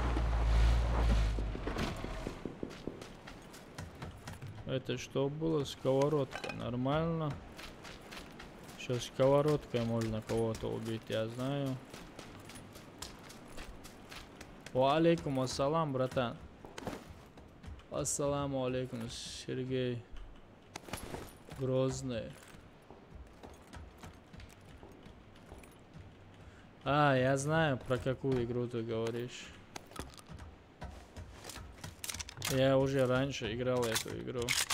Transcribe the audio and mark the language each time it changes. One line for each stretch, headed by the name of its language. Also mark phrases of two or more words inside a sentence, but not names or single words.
Russian: Это что было? Сковородка. Нормально. Сейчас сковородкой можно кого-то убить, я знаю.
Arabic: وعليكم السلام, братан. السلام عليكم, Сергей.
Russian: Грозный. А, я знаю, про какую игру ты говоришь. Я уже раньше играл эту игру.